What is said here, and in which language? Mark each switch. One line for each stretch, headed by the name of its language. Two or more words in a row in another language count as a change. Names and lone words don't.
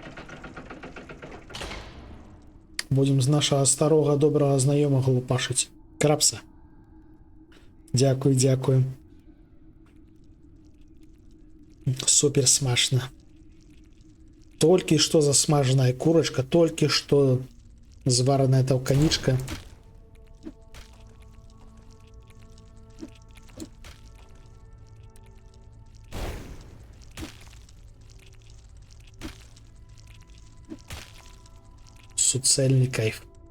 Russian: Будем з нашего старого доброго
Ukrainian: знайомого лупашить.
Russian: Крабса.
Ukrainian: Дякую, дякую. Супер смачно.
Russian: Только что засмаженная курочка, только что зваренная толканичка. Суцельный кайф.